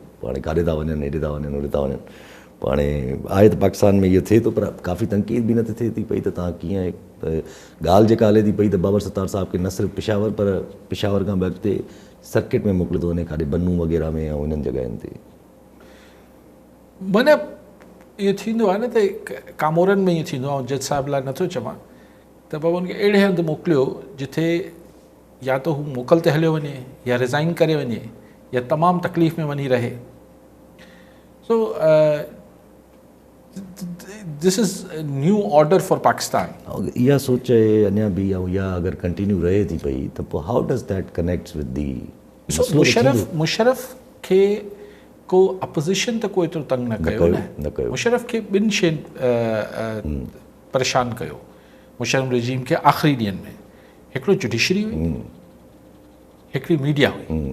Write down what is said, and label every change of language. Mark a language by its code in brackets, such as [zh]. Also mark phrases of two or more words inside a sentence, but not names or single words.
[sd] पोइ हाणे काॾे था वञनि, हेॾे था वञनि, होॾे था वञनि। पोइ हाणे आहे त पाकिस्तान में इहो थिए थो, पर काफ़ी तनक़ीद बि न थिए थी पई त तव्हां कीअं ॻाल्हि जेका हले थी पई त बाबर सत्तार साहिब खे न सिर्फ़ु पेशावर पर पेशावर खां बि अॻिते सर्किट में मोकिले थो वञे, काॾे बन्नू वग़ैरह में ऐं इन्हनि जॻहियुनि ते। माना इहो थींदो आहे न त कामोरनि में ईअं थींदो आहे, जज साहिब लाइ नथो चवां त बाबा हुनखे अहिड़े हंधि मोकिलियो जिथे या त हू मोकल ते हलियो वञे या रिज़ाइन करे वञे या तमामु तकलीफ़ में वञी रहे। [en] so this is new order for Pakistan. [sd] इहा सोच अञा बि ऐं इहा अगरि कंटिन्यू रहे थी पई त पोइ [en] how does that connects with the [sd] मुशर्रफ खे को अपोज़िशन त को एतिरो तंग न कयो न। मुशर्रफ खे ॿिनि शयुनि परेशान कयो मुशर्रफ रजीम खे आख़िरी ॾींहंनि में। हिकिड़ो जुडिशरी हुई, हिकिड़ी मीडिया हुई।